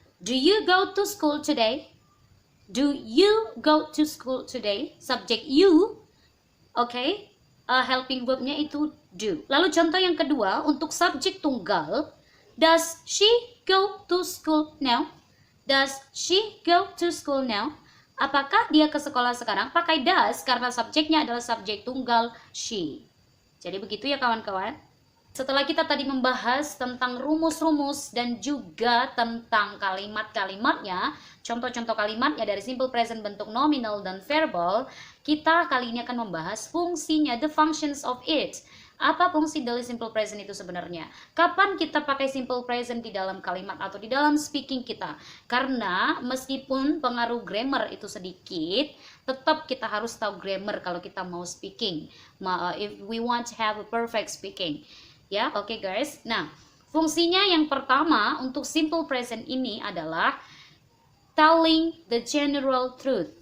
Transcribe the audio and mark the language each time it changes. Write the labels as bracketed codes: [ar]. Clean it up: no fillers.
[en] Do you go to school today? Do you go to school today? [id] Subject you, oke, helping verbnya itu do. Lalu contoh yang kedua untuk subjek tunggal, [en] does she go to school now? Does she go to school now? [id] Apakah dia ke sekolah sekarang? Pakai does karena subjeknya adalah subjek tunggal she. Jadi begitu ya kawan-kawan. Setelah kita tadi membahas tentang rumus-rumus dan juga tentang kalimat-kalimatnya, contoh-contoh kalimatnya dari simple present bentuk nominal dan verbal, kita kali ini akan membahas fungsinya, [en] the functions of it. [id] Apa fungsi dari simple present itu sebenarnya? Kapan kita pakai simple present di dalam kalimat atau di dalam speaking kita? Karena meskipun pengaruh grammar itu sedikit, tetap kita harus tahu grammar kalau kita mau speaking. [en] If we want to have a perfect speaking. [id] Ya, oke guys. Nah, fungsinya yang pertama untuk simple present ini adalah [en] telling the general truth.